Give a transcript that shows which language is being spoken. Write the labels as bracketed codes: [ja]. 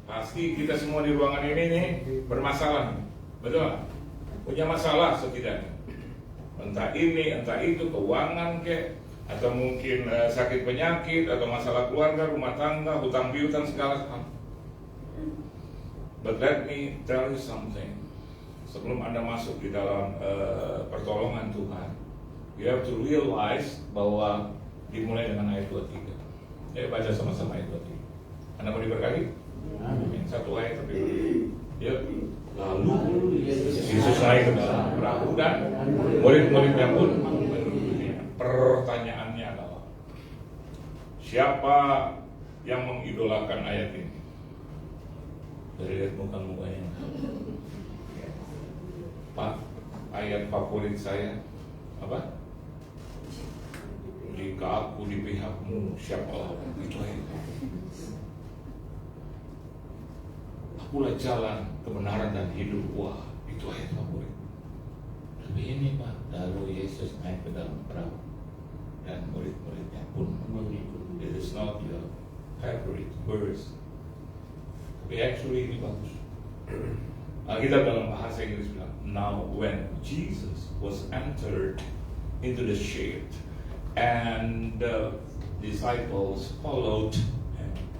[id] Pasti kita semua di ruangan ini nih bermasalah, betul? Punya masalah setidaknya. Entah ini, entah itu, keuangan kek, atau mungkin sakit penyakit, atau masalah keluarga, rumah tangga, hutang piutang segala hal. [en] But let me tell you something. [id] Sebelum Anda masuk di dalam pertolongan Tuhan, [en] you have to realize [id] bahwa dimulai dengan ayat 23. Ayo baca sama-sama ayat 23. Anda mau diberkati? Amin. Satu ayat tapi ya. Lalu Yesus naik ke dalam perahu dan murid-muridnya pun mengikutinya. Pertanyaannya adalah, siapa yang mengidolakan ayat ini? Dari lihat muka-mukanya. Pak, ayat favorit saya apa? Jika aku di pihakmu, siapa itu ayat. Akulah jalan, kebenaran dan hidup. Wah, itu ayat favorit. Tapi ini Pak, lalu Yesus naik ke dalam perahu dan murid-muridnya pun mengikut. [en] It is not your favorite verse. [id] Tapi actually ini bagus. Kita dalam bahasa Inggris bilang, [en] now when Jesus was entered into the ship and the disciples followed him.